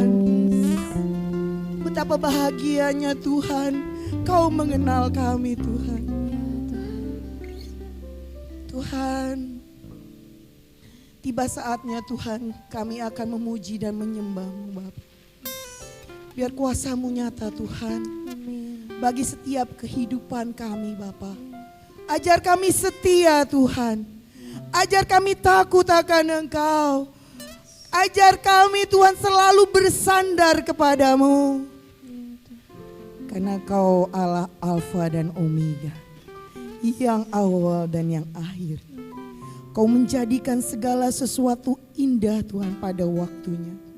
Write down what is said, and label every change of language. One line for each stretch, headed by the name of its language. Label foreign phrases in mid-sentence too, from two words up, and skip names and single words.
Indonesian: Betapa bahagianya Tuhan, Kau mengenal kami, Tuhan. Tuhan, tiba saatnya Tuhan kami akan memuji dan menyembah-Mu, Bapa. Biar kuasa-Mu nyata, Tuhan, bagi setiap kehidupan kami, Bapa. Ajar kami setia, Tuhan. Ajar kami takut akan Engkau. Ajar kami, Tuhan, selalu bersandar kepadamu. Karena Kau Allah Alfa dan Omega, yang awal dan yang akhir. Kau menjadikan segala sesuatu indah, Tuhan, pada waktunya.